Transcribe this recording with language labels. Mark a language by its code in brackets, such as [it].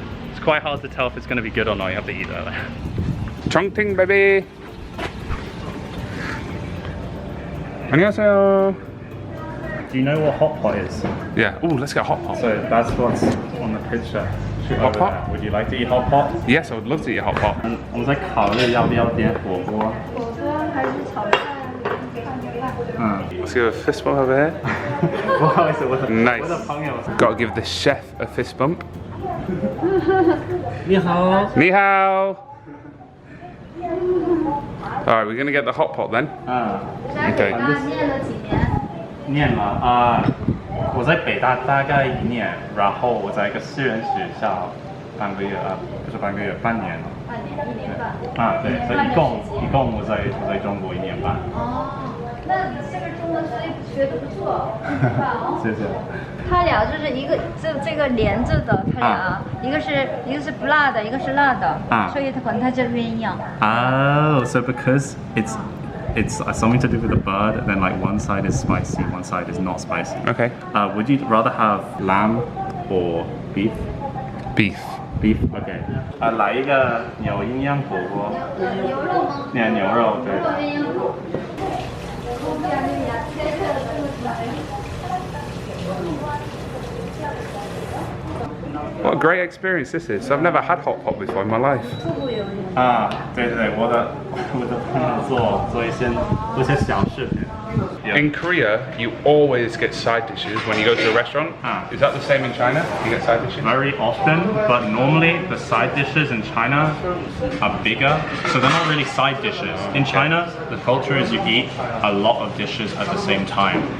[en] It's quite hard to tell if it's going to be good or not, you have to eat it. Chongqing, baby! [ko] 안녕하세요. [en] Do you know what hotpot is? Yeah, ooh, let's get hot pot. So that's what's on the picture. Hot pot? Would you like to eat hot pot? Yes, I would love to eat a hot pot. [zh] 我们在考虑要不要点火锅。火锅还是炒菜？看着看。 [en] Let's give a fist bump over here. [zh] 不好意思，我的 [en] Nice. [zh] 朋友。 [en] Got to give the chef a fist bump. [zh] 你好。 Ni hao. [en] Alright, we're gonna get the hot pot then. Okay. [zh] 念了几年？念了我在北大大概1年，然后我在一个私人学校半个月不是半个月，半年。半年，1年半。对，所以一共我在中国1年半。哦，那这个中文学得不错，很棒哦。谢谢。它俩就是一个这个连着的，它俩一个是不辣的，一个是辣的，所以它可能它就鸳鸯。 [en] Oh, so because it's something to do with the bird, then like one side is spicy, one side is not spicy. Okay. Would you rather have lamb or beef? Beef. Beef, okay. [zh] 来一个牛营养火锅。牛肉吗？牛肉，对。鸳鸯锅。 [en] What a great experience this is. I've never had hot pot before in my life. [zh] 对，我的朋友做一些小视频。 [en] In Korea, you always get side dishes when you go to a restaurant. Is that the same in China? You get side dishes? Very often, but normally the side dishes in China are bigger, so they're not really side dishes. In China, the culture is you eat a lot of dishes at the same time.